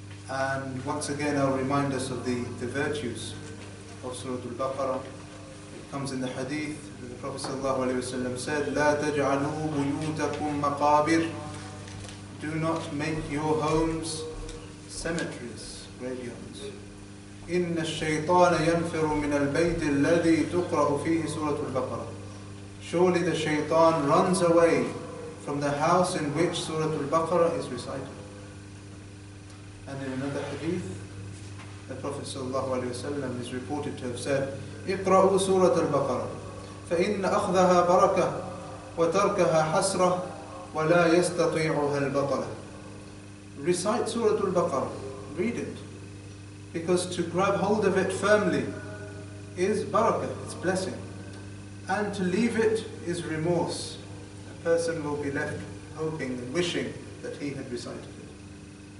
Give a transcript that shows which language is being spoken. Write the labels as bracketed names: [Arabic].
[English] And once again I'll remind us of the virtues of Surah Al-Baqarah. It comes in the Hadith that the Prophet ﷺ said, [Arabic] لا تجعلوا بيوتكم مقابر. [English] Do not make your homes cemeteries, graveyards. [Arabic] إن الشيطان ينفر من البيت الذي تقرأ فيه سورة البقرة. [English] Surely the shaitan runs away from the house in which Surah Al-Baqarah is recited. And in another hadith, the Prophet ﷺ is reported to have said, [Arabic] اقرأوا سورة البقرة فإن أخذها بركة وتركها حسرة ولا يستطيعها البطلة. [English] Recite Surah Al-Baqarah, read it, because to grab hold of it firmly is barakah, it's blessing, and to leave it is remorse. A person will be left hoping and wishing that he had recited it.